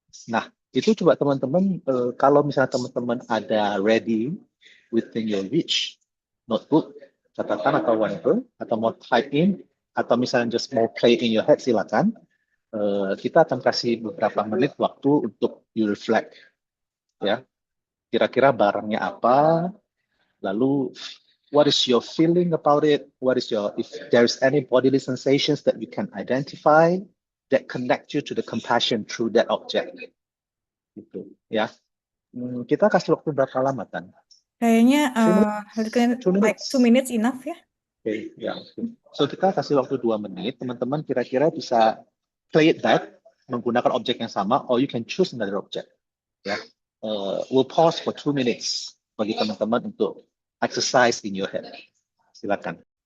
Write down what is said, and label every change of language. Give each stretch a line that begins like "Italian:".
Indonesian: Nah, itu coba teman-teman, kalau misalnya teman-teman ada
English: ready within your reach,
Indonesian: notebook, catatan atau whatever, atau mau type in, atau misalnya just mau
English: play in your head,
Indonesian: silakan. Kita akan kasih beberapa menit waktu untuk
English: you reflect.
Indonesian: Ya, kira-kira barangnya apa, lalu
English: what is your feeling about it, what is your, if there's any bodily sensations that you can identify that connect you to the compassion through that object.
Indonesian: Gitu, ya. Kita kasih waktu berapa lama, Tan? Kayaknya 2
English: like minutes. 2 minutes enough ya.
Indonesian: Oke, ya. So kita kasih waktu 2 menit. Teman-teman kira-kira bisa
English: play it back
Indonesian: menggunakan objek yang sama,
English: or you can choose another object. Ya, we'll pause for 2 minutes
Indonesian: bagi teman-teman untuk
English: exercise in your head. Silakan.